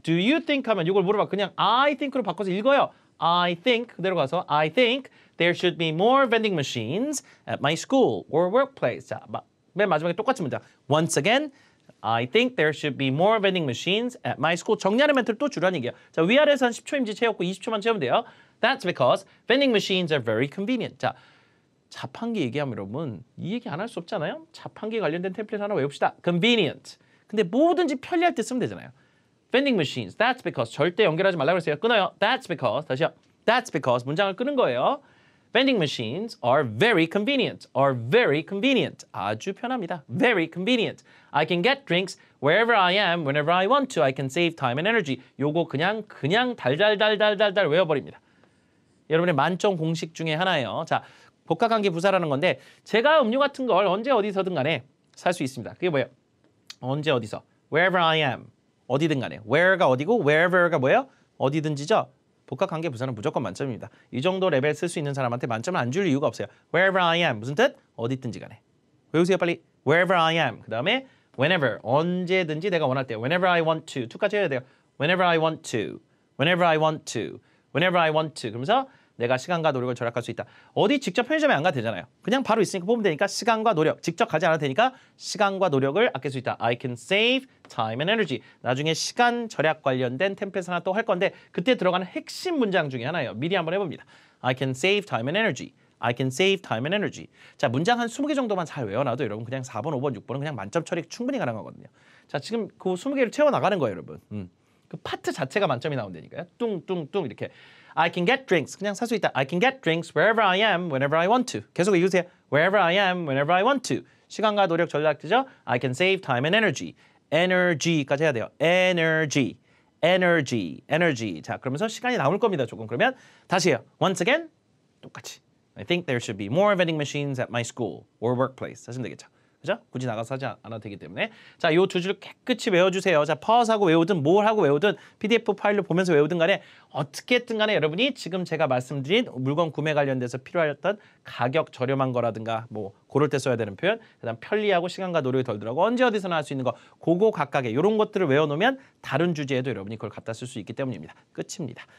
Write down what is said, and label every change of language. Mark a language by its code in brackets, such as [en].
[en] Do you think [ko] 하면 이걸 물어봐. 그냥 [en] I think [ko] 로 바꿔서 읽어요. [en] I think [ko] 그대로 가서 [en] I think there should be more vending machines at my school or workplace. [ko] 자, 맨 마지막에 똑같이 문장. [en] Once again, I think there should be more vending machines at my school. [ko] 정리하는 멘트를 또 주라는 얘기예요. 자, 위아래에서 한 10초 임시 채웠고 20초만 채우면 돼요. [en] That's because vending machines are very convenient. [ko] 자, 자판기 얘기하면 여러분 이 얘기 안 할 수 없잖아요. 자판기 관련된 템플릿 하나 외웁시다. [en] Convenient. [ko] 근데 뭐든지 편리할 때 쓰면 되잖아요. [en] Vending machines. That's because. [ko] 절대 연결하지 말라고 했어요. 끊어요. [en] That's because. [ko] 다시요. That's because. 문장을 끄는 거예요. [en] Vending machines are very convenient. Are very convenient. [ko] 아주 편합니다. [en] Very convenient. I can get drinks wherever I am, whenever I want to. I can save time and energy. [ko] 요거 그냥 달달달달달달 외워버립니다. 여러분의 만점 공식 중에 하나예요. 자, 복합관계 부사라는 건데 제가 음료 같은 걸 언제 어디서든 간에 살 수 있습니다. 그게 뭐예요? 언제 어디서? [en] Wherever I am. [ko] 어디든 간에. Where가 어디고 wherever가 뭐예요? 어디든지죠. 복합관계 부사는 무조건 만점입니다. 이 정도 레벨 쓸 수 있는 사람한테 만점을 안 줄 이유가 없어요. [en] Wherever I am. [ko] 무슨 뜻? 어디든지 간에. 외우세요 빨리. Wherever I am. 그 다음에 whenever. 언제든지 내가 원할 때. [en] Whenever I want to. [ko] to까지 해야 돼요. [en] Whenever I want to. Whenever I want to. Whenever I want to. [ko] 그러면서 내가 시간과 노력을 절약할 수 있다. 어디 직접 편의점에 안 가도 되잖아요. 그냥 바로 있으니까 보면 되니까 시간과 노력. 직접 가지 않아도 되니까 시간과 노력을 아낄 수 있다. [en] I can save time and energy. [ko] 나중에 시간 절약 관련된 템플릿 하나 또 할 건데 그때 들어가는 핵심 문장 중에 하나예요. 미리 한번 해봅니다. [en] I can save time and energy. I can save time and energy. [ko] 자, 문장 한 20개 정도만 잘 외워놔도 여러분 그냥 4번, 5번, 6번은 그냥 만점 처리 충분히 가능하거든요. 자, 지금 그 20개를 채워나가는 거예요, 여러분. 그 파트 자체가 만점이 나온다니까요. 뚱뚱뚱 이렇게. [en] I can get drinks. [ko] 그냥 살 수 있다. [en] I can get drinks wherever I am, whenever I want to. [ko] 계속 읽으세요. [en] Wherever I am, whenever I want to. [ko] 시간과 노력 전략되죠. [en] I can save time and energy. [ko] Energy까지 해야 돼요. [en] Energy. Energy. Energy. [ko] 자, 그러면서 시간이 남을 겁니다. 조금. 그러면 다시 해요. [en] Once again. [ko] 똑같이. [en] I think there should be more vending machines at my school or workplace. [ko] 하시면 되겠죠. 그죠? 굳이 나가서 하지 않아도 되기 때문에 자, 요 두 줄 깨끗이 외워주세요. 자, 파워하고 외우든 뭘 하고 외우든 PDF 파일로 보면서 외우든 간에 어떻게든 간에 여러분이 지금 제가 말씀드린 물건 구매 관련돼서 필요하였던 가격 저렴한 거라든가 뭐 고를 때 써야 되는 표현 그다음 편리하고 시간과 노력이 덜 들어가고 언제 어디서나 할 수 있는 거 그거 각각의 이런 것들을 외워놓으면 다른 주제에도 여러분이 그걸 갖다 쓸 수 있기 때문입니다. 끝입니다.